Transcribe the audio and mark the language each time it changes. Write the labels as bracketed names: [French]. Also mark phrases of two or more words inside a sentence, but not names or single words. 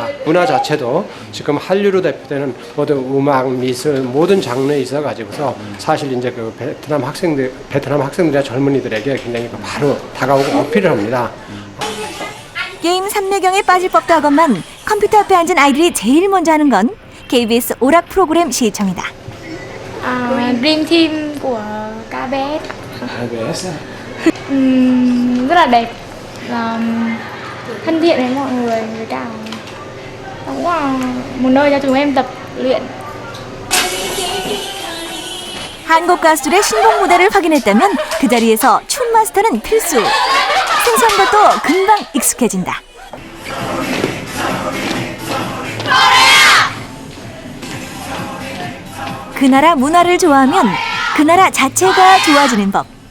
[Korean] 문화 자체도 지금 한류로 대표되는 모든 음악, 미술 모든 장르에 있어 가지고서 사실 이제 그 베트남 학생들이나 젊은이들에게 굉장히 바로 다가오고 어필을 합니다. 게임 삼매경에 빠질 법도 하건만 컴퓨터 앞에 앉은 아이들이 제일 먼저 하는 건 KBS 오락 프로그램 시청이다. [Vietnamese] Dream Team của KBS. KBS. Rất là đẹp, thân thiện với mọi người, với cả cũng là một nơi cho chúng em tập luyện. [Korean] 한국 가수들의 신곡 무대를 확인했다면 그 자리에서 춤 마스터는 필수. 생소한 것도 금방 익숙해진다. 그 나라 문화를 좋아하면 그 나라 자체가 좋아지는 법.